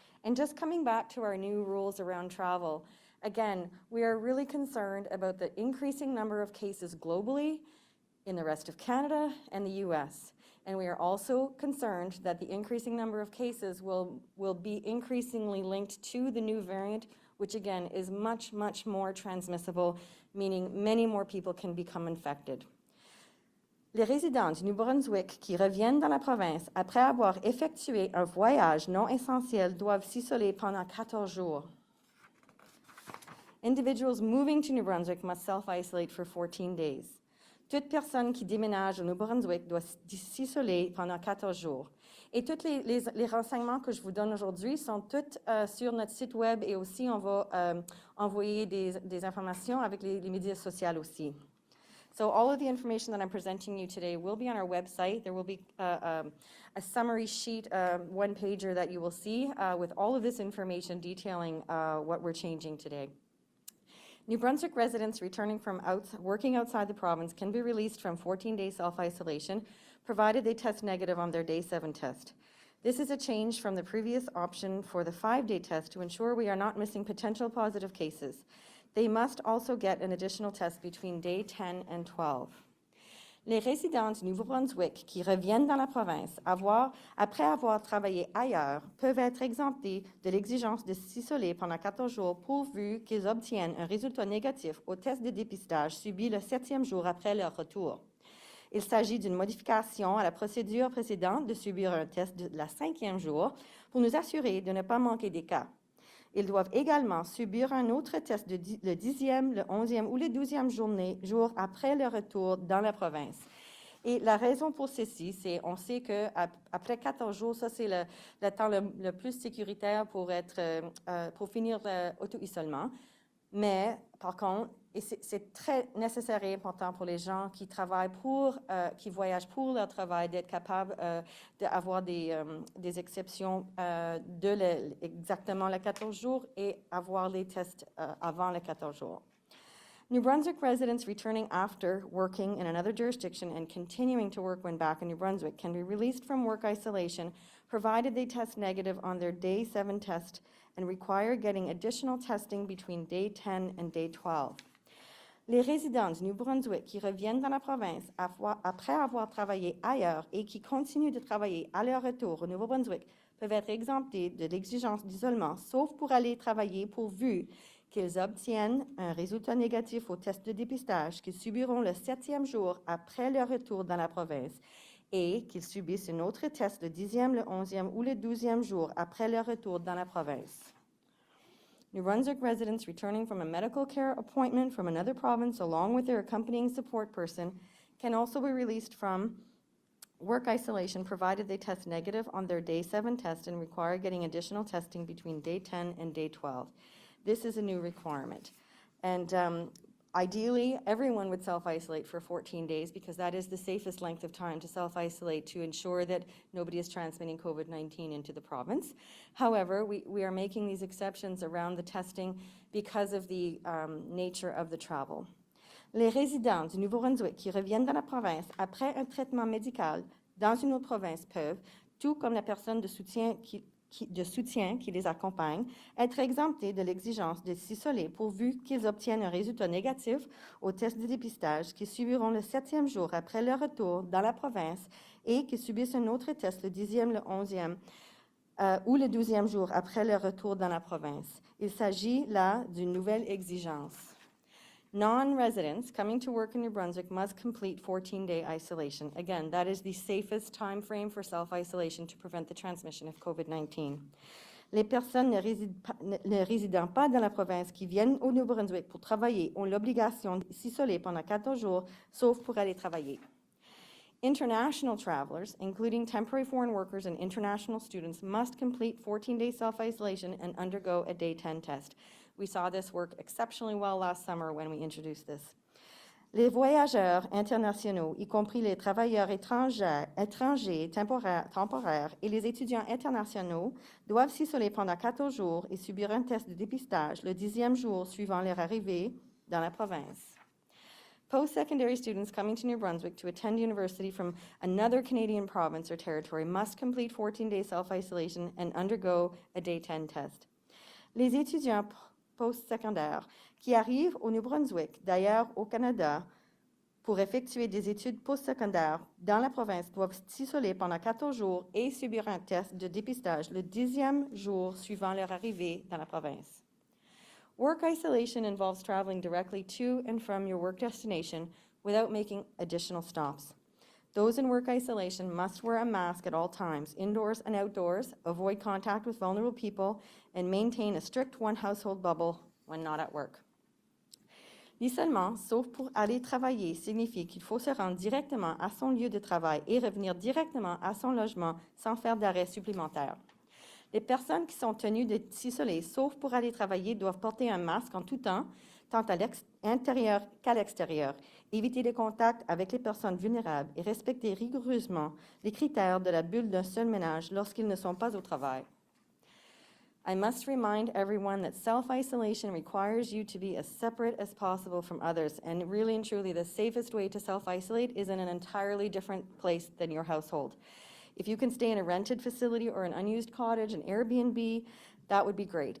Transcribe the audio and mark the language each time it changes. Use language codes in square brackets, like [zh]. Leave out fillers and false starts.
[en] And just coming back to our new rules around travel, again, we are really concerned about the increasing number of cases globally in the rest of Canada and the US. And we are also concerned that the increasing number of cases will be increasingly linked to the new variant, which again is much, much more transmissible, meaning many more people can become infected. [fr] Les résidents du Nouveau-Brunswick qui reviennent dans la province après avoir effectué un voyage non essentiel doivent s'isoler pendant 14 jours. [en] Individuals moving to New Brunswick must self-isolate for 14 days. [fr] Toute personne qui déménage au Nouveau-Brunswick doit s'isoler pendant 14 jours. Et tous les renseignements que je vous donne aujourd'hui sont tous sur notre site web et aussi on va envoyer des informations avec les médias sociaux aussi. [en] So all of the information that I'm presenting you today will be on our website. There will be a summary sheet, one-pager that you will see with all of this information detailing what we're changing today. New Brunswick residents returning from working outside the province can be released from 14-day self-isolation, provided they test negative on their Day 7 test. This is a change from the previous option for the 5-day test to ensure we are not missing potential positive cases. They must also get an additional test between Day 10 and 12. [fr] Les résidents du Nouveau-Brunswick qui reviennent dans la province après avoir travaillé ailleurs peuvent être exemptés de l'exigence de s'isoler pendant 14 jours pourvu qu'ils obtiennent un résultat négatif au test de dépistage subi le 7e jour après leur retour. Il s'agit d'une modification à la procédure précédente de subir un test de la 5e jour pour nous assurer de ne pas manquer des cas. Ils doivent également subir un autre test le 10e, le 11e ou le 12e jour après le retour dans la province. Et la raison pour ceci, c'est on sait qu'après 14 jours, ça c'est le temps le plus sécuritaire pour finir l'auto-isolement. Mais par contre, c'est très nécessaire et important pour les gens qui travaillent qui voyagent pour leur travail, d'être capables d'avoir des exceptions exactement les 14 jours et avoir les tests avant les 14 jours. [en] New Brunswick residents returning after working in another jurisdiction and continuing to work when back in New Brunswick can be released from work isolation, provided they test negative on their Day 7 test and require getting additional testing between Day 10 and Day 12. [fr] Les résidents du Nouveau-Brunswick qui reviennent dans la province après avoir travaillé ailleurs et qui continuent de travailler à leur retour au Nouveau-Brunswick peuvent être exemptés de l'exigence d'isolement, sauf pour aller travailler pourvu qu'ils obtiennent un résultat négatif au test de dépistage qu'ils subiront le 7e jour après leur retour dans la province et qu'ils subissent un autre test le 10e, le 11e ou le 12e jour après leur retour dans la province. [en] New Brunswick residents returning from a medical care appointment from another province along with their accompanying support person can also be released from work isolation provided they test negative on their Day 7 test and require getting additional testing between Day 10 and Day 12. This is a new requirement. And ideally, everyone would self-isolate for 14 days because that is the safest length of time to self-isolate to ensure that nobody is transmitting COVID-19 into the province. However, we are making these exceptions around the testing because of the nature of the travel. [fr] Les résidents du Nouveau-Brunswick qui reviennent dans la province après un traitement médical dans une autre province peuvent, tout comme la personne de soutien qui les accompagne, être exemptés de l'exigence de s'isoler pourvu qu'ils obtiennent un résultat négatif au test de dépistage qu'ils subiront le 7e jour après leur retour dans la province et qu'ils subissent un autre test le 10e, le 11e ou le 12e jour après leur retour dans la province. Il s'agit là d'une nouvelle exigence. [en] Non-residents coming to work in New Brunswick must complete 14-day isolation. Again, that is the safest time frame for self-isolation to prevent the transmission of COVID-19. [fr] Les personnes ne résidant pas dans la province qui viennent au Nouveau-Brunswick pour travailler ont l'obligation de s'isoler pendant 14 jours, sauf pour aller travailler. [en] International travelers, including temporary foreign workers and international students, must complete 14-day self-isolation and undergo a Day 10 test. We saw this work exceptionally well last summer when we introduced this. [fr] Les voyageurs internationaux, y compris les travailleurs étrangers temporaires et les étudiants internationaux, doivent s'isoler pendant 14 jours et subir un test de dépistage le 10e jour suivant leur arrivée dans la province. [en] Post-secondary students coming to New Brunswick to attend university from another Canadian province or territory must complete 14-day self-isolation and undergo a Day 10 test. [fr] Les étudiants post-secondaires qui arrivent au New Brunswick, d'ailleurs au Canada, pour effectuer des études post-secondaires dans la province doivent s'isoler pendant 14 jours et subir un test de dépistage le 10e jour suivant leur arrivée dans la province. [en] Work isolation involves traveling directly to and from your work destination without making additional stops. Those in work isolation must wear a mask at all times, indoors and outdoors, avoid contact with vulnerable people, and maintain a strict one-household bubble when not at work. [fr] L'isolement, sauf pour aller travailler, signifie qu'il faut se rendre directement à son lieu de travail et revenir directement à son logement sans faire d'arrêt supplémentaire. Les personnes qui sont tenues de s'isoler, sauf pour aller travailler, doivent porter un masque en tout temps, tant à l'intérieur qu'à l'extérieur, éviter les contacts avec les personnes vulnérables et respecter rigoureusement les critères de la bulle d'un seul ménage lorsqu'ils ne sont pas au travail. [en] I must remind everyone that self-isolation requires you to be as separate as possible from others, and really and truly, the safest way to self-isolate is in an entirely different place than your household. If you can stay in a rented facility or an unused cottage, an Airbnb, that would be great.